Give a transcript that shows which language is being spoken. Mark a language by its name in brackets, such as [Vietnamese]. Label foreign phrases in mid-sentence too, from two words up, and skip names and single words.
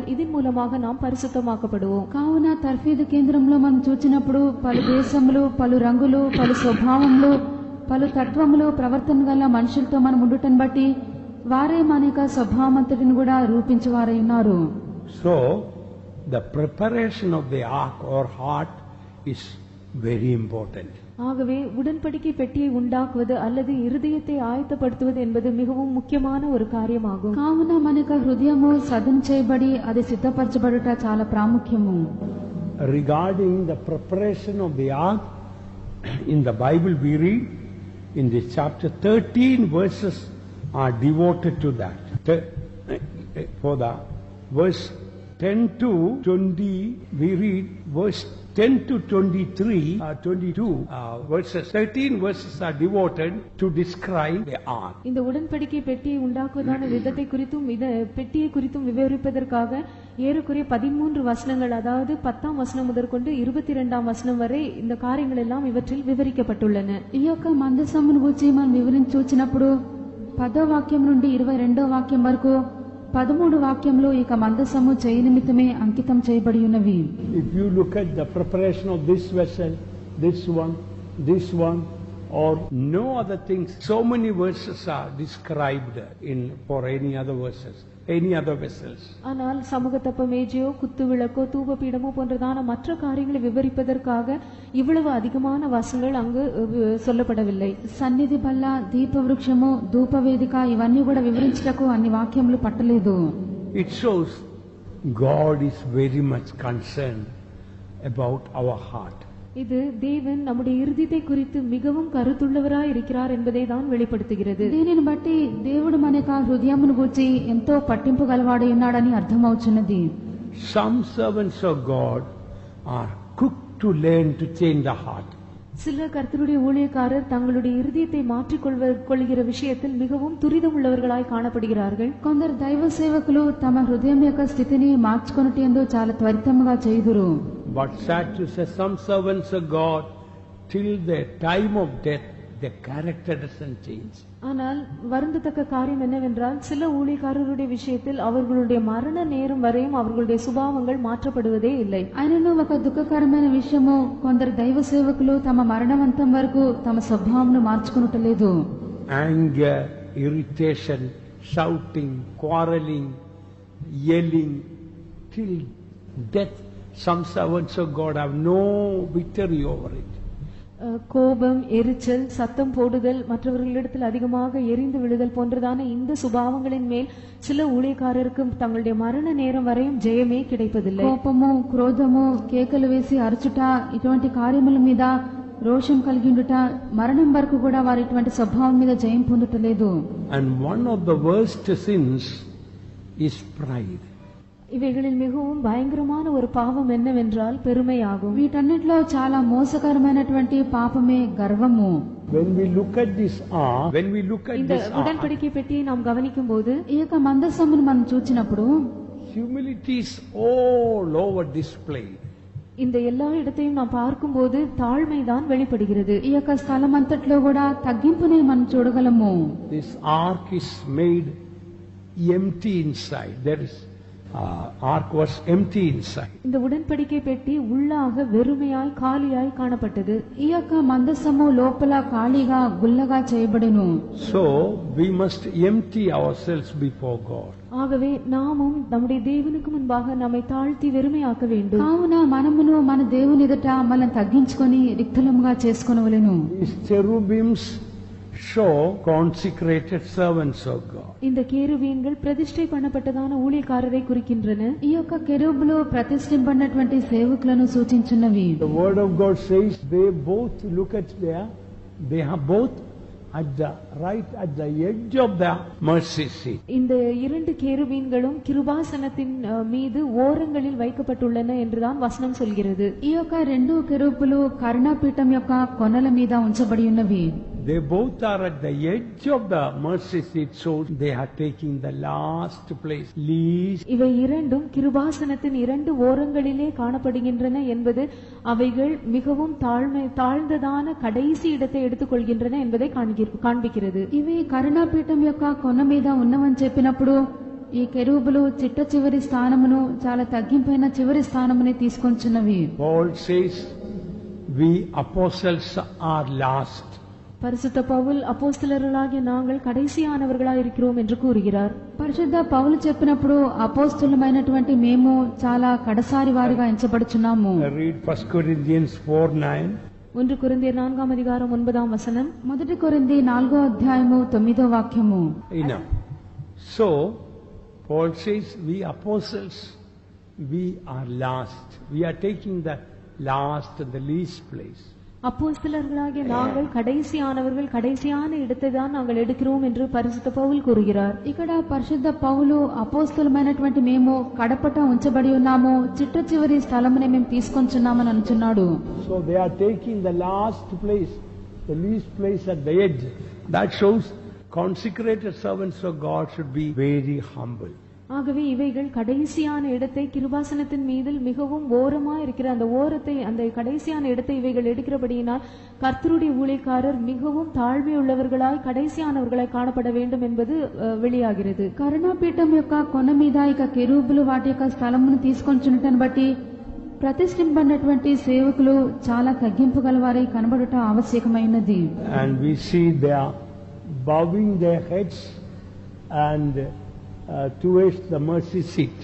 [Tamil] இதன் மூலமாக நாம் பரிசுத்தமாக்கப்படுவோம். [Telugu] కావున తర్ఫీదు కేంద్రంలో మనం చూచినప్పుడు పలు దేశములు, పలు రంగులు, పలు స్వభావములు, పలు తత్వములు, ప్రవర్తన గల మనుషులతో మనం ఉండుటను బట్టి వారే మన యొక్క స్వభావమంతటిని కూడా రూపించేవారై ఉన్నారు. [English] So the preparation of the ark or heart is very important. [Tamil] ஆகவே உடன்படிக்கை பெட்டியை உண்டாக்குவது அல்லது இருதயத்தை ஆயத்தப்படுத்துவது என்பது மிகவும் முக்கியமான ஒரு காரியமாகும். [Telugu] కావున మన యొక్క హృదయము సదం చేయబడి అది సిద్ధపరచబడుట చాలా ప్రాముఖ్యము. [English] Regarding the preparation of the ark, in the Bible we read in this chapter 13 verses are devoted to that. For the verse 10 to 20 we read verse 10 to 22 verses 13 verses are devoted to describe the ark. [Tamil] இந்த உடன்படிக்கை பெட்டியை உண்டாக்குவதான விதத்தை குறித்தும் பெட்டியை குறித்தும் விவரிப்பதற்காக ஏறக்குறைய 13 வசனங்கள், அதாவது 10ஆம் வசனம் முதற்கொண்டு 22ஆம் வசனம் வரை இந்த காரியங்கள் எல்லாம் இவற்றில் விவரிக்கப்பட்டுள்ளன. [Telugu] ఈ యొక్క మందసమును గురించి మనం వివరించి చూచినప్పుడు 10వ వాక్యం నుండి 22వ వాక్యం వరకు 13 వాక్యములు ఇక మందసము చేయ నిమిత్తమే అంకితం చేయబడి ఉన్నవి. [English] If you look at the preparation of this vessel, this one, or no other things, so many verses are described for any other vessels. [Tamil] ஆனால் சமூகத்தப்ப மேஜையோ, குத்து விளக்கோ, தூப பீடமோ போன்றதான மற்ற காரியங்களை விவரிப்பதற்காக இவ்வளவு அதிகமான வசனங்கள் அங்கு சொல்லப்படவில்லை. [Telugu] సన్నిధి బల్ల, దీప వృక్షము, ధూప వేదిక ఇవన్నీ కూడా వివరించటకు అన్ని వాక్యములు పట్టలేదు. [English] It shows God is very much concerned about our heart. [Tamil] இது தேவன் நம்முடைய இருதயத்தை குறித்து மிகவும் கருத்துள்ளவராய் இருக்கிறார் என்பதை தான் வெளிப்படுத்துகிறது. [Telugu] దీనిని బట్టి దేవుడు మన యొక్క హృదయమును గూర్చి ఎంతో పట్టింపు గలవాడై ఉన్నాడని అర్థమవుతున్నది. [English] Some servants of God are quick to learn to change the heart. [Tamil] சில கர்த்தருடைய ஊழியக்காரர் தங்களுடைய இருதயத்தை மாற்றிக் கொள்கிற விஷயத்தில் மிகவும் துரிதம் உள்ளவர்களாய் காணப்படுகிறார்கள். [Telugu] కొందరు దైవ సేవకులు తమ హృదయం యొక్క స్థితిని మార్చుకొనుటందు చాలా త్వరితముగా చేయుదురు. [English] But sad to say, some servants of God, till the time of death, their character doesn't change. [Tamil] ஆனால் வருந்தத்தக்க காரியம் என்னவென்றால் சில ஊழியக்காரருடைய விஷயத்தில் அவர்களுடைய மரண நேரம் வரையும் அவர்களுடைய சுபாவங்கள் மாற்றப்படுவதே இல்லை. [Telugu] అయినను ఒక దుఃఖకరమైన విషయము, కొందరు దైవ సేవకులు తమ మరణవంతం వరకు తమ స్వభావమును మార్చుకొనుటలేదు. [English] Anger, irritation, shouting, quarreling, yelling, till death Some servants of God have no victory over it. [Tamil] கோபம், எரிச்சல், சத்தம் போடுதல், மற்றவர்களிடத்தில் அதிகமாக எரிந்து விழுதல் போன்றதான இந்த சுபாவங்களின் மேல் சில ஊழியக்காரருக்கு தங்களுடைய மரண நேரம் வரையும் ஜெயமே கிடைப்பதில்லை. [Telugu] కోపము, క్రోధము, కేకలు వేసి అరచుట ఇటువంటి కార్యముల మీద రోషం కలిగి ఉండుట మరణం వరకు కూడా వారి ఇటువంటి స్వభావం మీద జయం పొందుటలేదు. [English] And one of the worst sins is pride. [Tamil] இவைகளில் மிகவும் பயங்கரமான ஒரு பாவம் என்னவென்றால் பெருமையாகும். [Telugu] వీటన్నిటిలో చాలా మోసకరమైనటువంటి పాపమే గర్వము. [English] When we look at this ark, [Tamil] இந்த உடன்படிக்கை பெட்டியை நாம் கவனிக்கும் போது [Telugu] ఈ యొక్క మందసమును మనం చూచినప్పుడు [English] humility is all over display. [Tamil] இந்த எல்லா இடத்தையும் நாம் பார்க்கும்போது தாழ்மைதான் வெளிப்படுகிறது. [Telugu] ఈ యొక్క స్థలం అంతట్లో కూడా తగ్గింపునే మనం చూడగలము. [English] This ark is made empty inside. There is ark was empty inside. [Tamil] இந்த உடன்படிக்கை பெட்டி உள்ளாக வெறுமையாய் காலியாய் காணப்பட்டது. [Telugu] ఈ యొక్క మందసము లోపల ఖాళీగా గుల్లగా చేయబడెను. [English] So we must empty ourselves before God. [Tamil] ஆகவே நாமும் நம்முடைய தேவனுக்கு முன்பாக நம்மை தாழ்த்தி வெறுமையாக்க வேண்டும். [Telugu] కావున మనమును మన దేవుని ఎదుట మనం తగ్గించుకొని రిక్తులముగా చేసుకొనవలెను. [English] These cherubims show consecrated servants of God. [Tamil] இந்த கேருபீன்கள் பிரதிஷ்டை பண்ணப்பட்டதான ஊழியக்காரரை குறிக்கின்றன. [Telugu] ఈ యొక్క కెరూబులు ప్రతిష్ఠింపబడినటువంటి సేవకులను సూచించున్నవి. [English] The word of God says they both look at they are both at the edge of the mercy seat. [Tamil] இந்த இரண்டு கேருபீன்களும் கிருபாசனத்தின் மீது ஓரங்களில் வைக்கப்பட்டுள்ளன என்றுதான் வசனம் சொல்கிறது. [Telugu] ఈ యొక్క రెండు కెరూబులు కరుణాపీఠం యొక్క కొనల మీద ఉంచబడి ఉన్నవి. [English] They both are at the edge of the mercy seat, so they are taking the last place, least. [Tamil] இவை இரண்டும் கிருபாசனத்தின் இரண்டு ஓரங்களிலே காணப்படுகின்றன என்பது அவைகள் மிகவும் தாழ்ந்ததான கடைசி இடத்தை எடுத்துக்கொள்கின்றன என்பதை காண்பிக்கிறது. [Telugu] ఇవి కరుణాపీఠం యొక్క కొన మీద ఉన్నవని చెప్పినప్పుడు ఈ కెరూబులు చిట్ట చివరి స్థానమును చాలా తగ్గింపైన చివరి స్థానముని తీసుకొంచున్నవి. [English] Paul says we apostles are last. [Tamil] பரிசுத்த பவுல் அப்போஸ்தலர்களாகிய நாங்கள் கடைசியானவர்களாய் இருக்கிறோம் என்று கூறுகிறார். [Telugu] పరిశుద్ధ పౌలు చెప్పినప్పుడు అపోస్తలుమైనటువంటి మేము చాలా కడసారి వారిగా ఎంచబడుచున్నాము. [English] Read 1 Corinthians 4:9. [Telugu] 1 కొరింథీయుల 4వ అధికారం 9వ వచనం. 1 కొరింథీ 4వ అధ్యాయము 9వ వాక్యము. [English] Enough. So Paul says we apostles we are last. We are taking the last and the least place. [Tamil] அப்போஸ்தலர்களாகிய நாங்கள் கடைசியானவர்கள், கடைசியான இடத்தை தான் நாங்கள் எடுக்கிறோம் என்று பரிசுத்த பவுல் கூறுகிறார். [Telugu] ఇక్కడ పరిశుద్ధ పౌలు అపోస్తలుమైనటువంటి మేము కడపట ఉంచబడి ఉన్నాము, చిట్ట చివరి స్థలమునే మేము తీసుకొంచున్నామని అంటున్నాడు. [English] So they are taking the last place, the least place at the edge. That shows consecrated servants of God should be very humble. [Tamil] ஆகவே இவைகள் கடைசியான இடத்தை கிருபாசனத்தின் மீது மிகவும் ஓரமாக இருக்கிற அந்த கடைசியான இடத்தை இவைகள் எடுக்கிறபடியினால் கர்த்தருடைய ஊழியக்காரர் மிகவும் தாழ்மையுள்ளவர்களாய் கடைசியானவர்களாய் காணப்பட வேண்டும் என்பது வெளியாகிறது. [Telugu] కరుణాపీఠం యొక్క కొన మీద ఇక కెరూబులు వాటి యొక్క స్థలమును తీసుకొంచున్నటను బట్టి ప్రతిష్ఠింపబడినటువంటి సేవకులు చాలా తగ్గింపు గలవారై కనబడుట ఆవశ్యకమైనది. [English] And we see they are bowing their heads and towards the mercy seat.